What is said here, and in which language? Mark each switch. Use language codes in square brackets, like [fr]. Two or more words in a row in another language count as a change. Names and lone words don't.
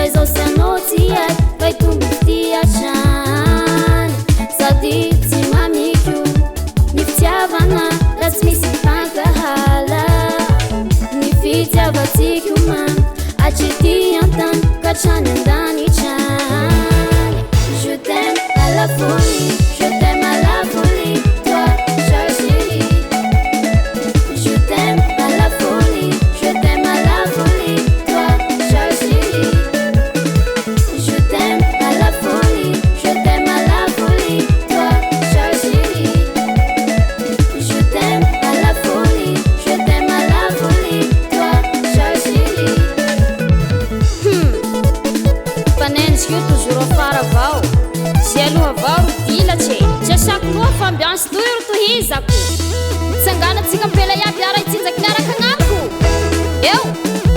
[mg] izao sy anao tsy aty fa itombo ty atrany sady tsy mamiko ny fitiavana raha tsy misy fankahala ny fitiavatsika man atrity antany ka trany andany trany [fr] je t'aime à la folie, je t'aime à la folie, toi chère chérie. Je t'aime à la folie, je t'aime à la folie, toi chère chérie. Je t'aime à la folie, je t'aime à la folie, toi chère chérie. Je t'aime à la folie, je t'aime à la folie, toi chère chérie. [mg] Fanendrika io toujours afara avao zay aloha avao ro dilatry tsy asako loha fa ambiansy toy ro tohizako mitsangana tsika mpela iaby ara itsinjaky niaraka agnamiko eo